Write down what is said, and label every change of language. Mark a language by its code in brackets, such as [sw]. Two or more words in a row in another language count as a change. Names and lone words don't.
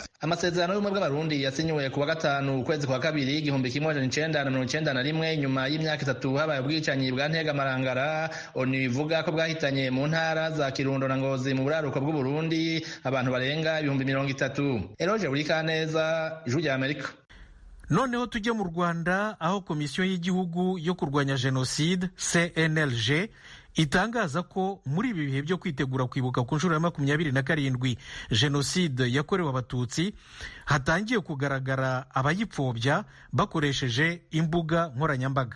[rw] Amasezerano y'ubumwe bw'abarundi yasinywe kuwa 5 ukwezi kwa 2 1991 nyuma y'imyaka 3 habaye ubwicanyi bwa Ntegamarangara. ONU ivuga ko bwahitanye mu ntara za Kirundo na Ngozi mu buraruko bw'u Burundi abantu barenga 30,000. Eroje Burikaneza, Ijwi rya Amerika. Noneho tujye mu Rwanda, aho komisiyo y'igihugu yo kurwanya jenoside CNLG itangaza ko muri ibi bihe byo kwitegura kwibuka ku nshuro ya 27 jenoside yakorewe abatutsi hatangiye kugaragara abayipfobya bakoresheje imbuga nkoranyambaga.